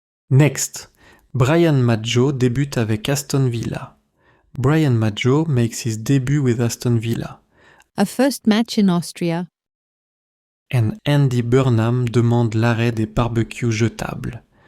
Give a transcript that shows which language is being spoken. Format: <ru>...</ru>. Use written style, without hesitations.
<fr>Next, Brian Maggio débute avec Aston Villa.</fr> <en>Brian Maggio makes his debut with Aston Villa. A first match in Austria.</en> <fr>And Andy Burnham demande l'arrêt des barbecues jetables.</fr>